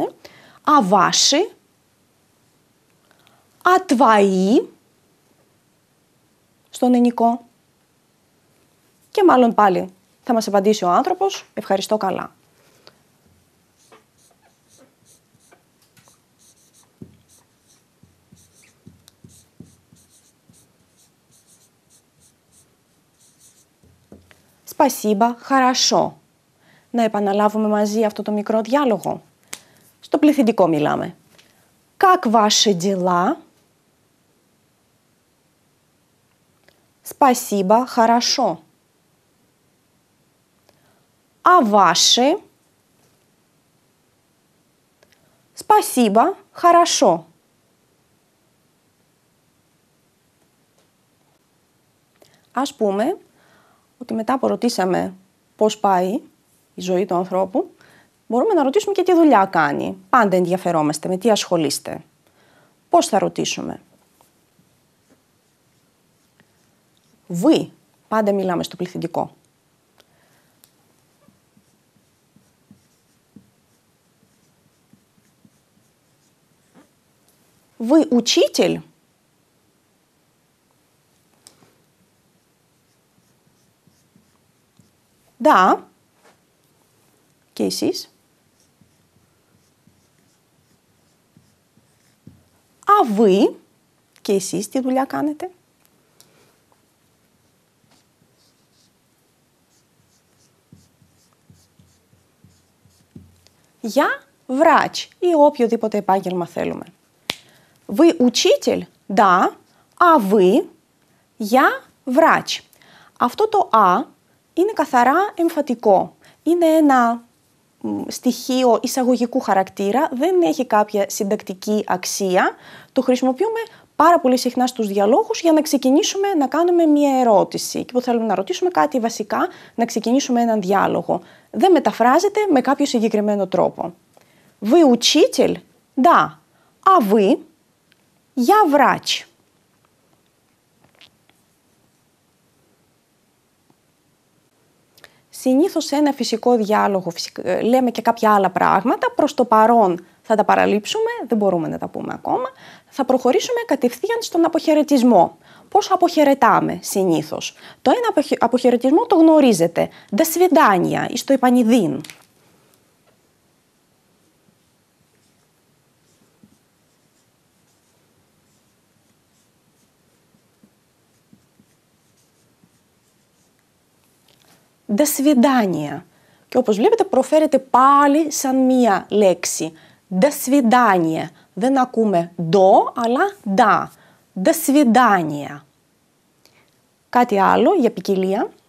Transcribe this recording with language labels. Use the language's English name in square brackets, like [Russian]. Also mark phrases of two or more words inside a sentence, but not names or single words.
[Russian] Α ваши, α твои, [Greek] στον ενικό. Και μάλλον πάλι θα μας απαντήσει ο άνθρωπος, ευχαριστώ καλά. [Russian] Спасибо, хорошо. [Greek] Να επαναλάβουμε μαζί αυτό το μικρό διάλογο. Στο πληθυντικό μιλάμε. [Russian] Как ваши дела? Спасибо, хорошо. А ваши? Спасибо, хорошо. [Greek] Ας πούμε ότι μετά που ρωτήσαμε πώς πάει η ζωή του ανθρώπου, μπορούμε να ρωτήσουμε και τι δουλειά κάνει. Πάντα ενδιαφερόμαστε, με τι ασχολείστε. Πώς θα ρωτήσουμε? Вы, πάντα μιλάμε στο πληθυντικό. [Russian] Вы учитель? Да. [Greek] Και εσείς? [Russian] Α вы? [Greek] Και εσείς τι δουλειά κάνετε? [Russian] Я врач [Greek] ή οποιοδήποτε επάγγελμα θέλουμε. [Russian] Вы учитель? Да. А вы? Я врач. [Greek] Αυτό το «α» είναι καθαρά εμφατικό. Είναι ένα στοιχείο εισαγωγικού χαρακτήρα, δεν έχει κάποια συντακτική αξία. Το χρησιμοποιούμε πάρα πολύ συχνά στους διαλόγους για να ξεκινήσουμε να κάνουμε μία ερώτηση. Και που θέλουμε να ρωτήσουμε κάτι βασικά, να ξεκινήσουμε έναν διάλογο. Δεν μεταφράζεται με κάποιο συγκεκριμένο τρόπο. [Russian] Вы учитель? Да. А вы? Я врач. [Greek] Συνήθως σε ένα φυσικό διάλογο λέμε και κάποια άλλα πράγματα. Προς το παρόν θα τα παραλείψουμε, δεν μπορούμε να τα πούμε ακόμα. Θα προχωρήσουμε κατευθείαν στον αποχαιρετισμό. Πώς αποχαιρετάμε συνήθως? Το ένα αποχαιρετισμό το γνωρίζετε. [Russian] До свидания [Greek] ή στο επανειδήν. [Russian] До свидания. [Greek] Και όπως βλέπετε προφέρεται πάλι σαν μία λέξη. [Russian] До свидания. [Greek] Δεν ακούμε do, αλλά da. [Russian] До свидания. [Greek] Κάτι άλλο για ποικιλία.